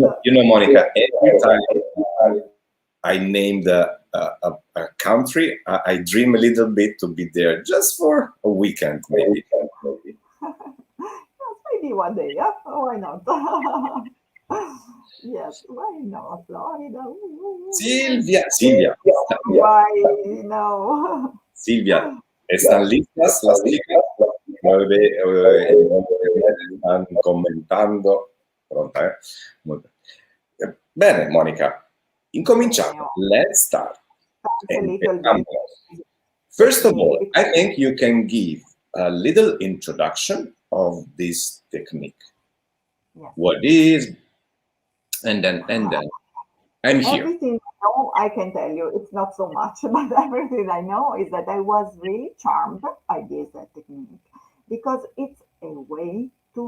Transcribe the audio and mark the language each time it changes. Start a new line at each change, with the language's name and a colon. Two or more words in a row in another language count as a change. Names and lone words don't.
English: Monica, every time I name a country, I dream a little bit to be there just for a weekend, maybe. Yes, maybe one day, yeah? Why not? Yes, why not? Florida. Silvia, Why no?
Spanish: Silvia, ¿están listas las chicas? Mueve, en internet están comentando.
Italian: Pronta, eh? Muy bene. Bene, Monica, Bene, incominciamo. oh,
English: Let's start. that's a little
Spanish: Empezamos.
English: bit First of technique all, I because think you can give a little introduction of this technique. yes, What is, and then I'm here. everything I know I can tell you. It's not so much, but everything I know is that I was really charmed by this technique because it's a way to.